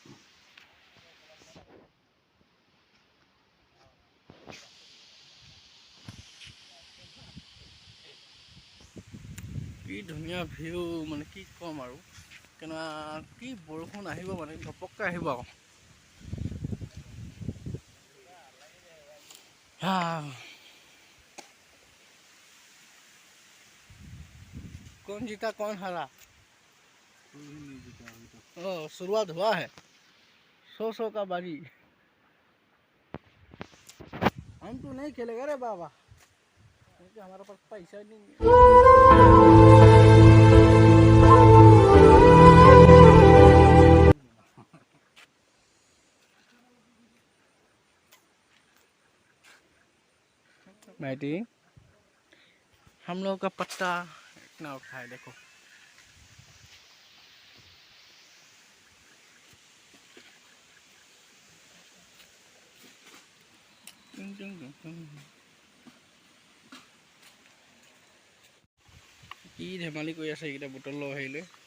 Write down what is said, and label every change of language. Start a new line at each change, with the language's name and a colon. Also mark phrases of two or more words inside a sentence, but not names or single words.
Assamese: কি ধুনীয়া ভিউ মানে কি ক'ম আৰু কেনেকুৱা কি বৰষুণ আহিব মানে ঘপককৈ আহিব আকৌ
Hindi: कौन जीता कौन हारा शुरुआत हुआ है 100 का बाजी हम तो नहीं खेलेगा रे बाबा क्योंकि हमारे पास पैसा नहीं है बैठी हम लोग का पत्ता इतना उठाए देखो
Assamese: কি ধেমালি কৰি আছে এইকেইটা বটল লৈ আহিলে